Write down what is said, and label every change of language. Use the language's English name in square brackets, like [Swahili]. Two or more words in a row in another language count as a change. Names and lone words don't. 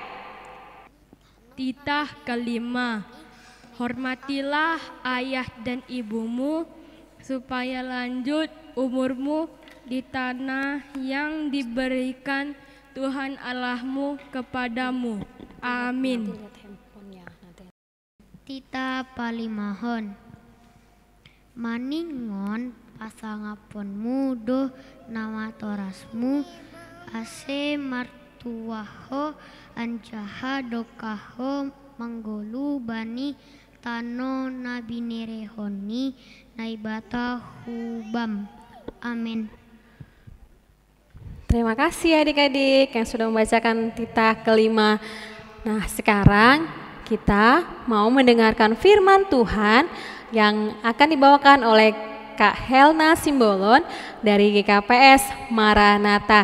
[Indonesian] Titah kelima, hormatilah ayah dan ibumu supaya lanjut umurmu di tanah yang diberikan Tuhan Allahmu kepadamu. Amin. [Batak Simalungun] Titah palimahon, maningon pasangaponmu doh nama torasmu ase martuaho anjaha dokaho manggolu bani tano nabinirehoni naibata hubam. Amin. [Indonesian] Terima kasih adik-adik yang sudah membacakan titah kelima. Nah, sekarang kita mau mendengarkan firman Tuhan yang akan dibawakan oleh Kak Helna Simbolon dari GKPS Maranatha.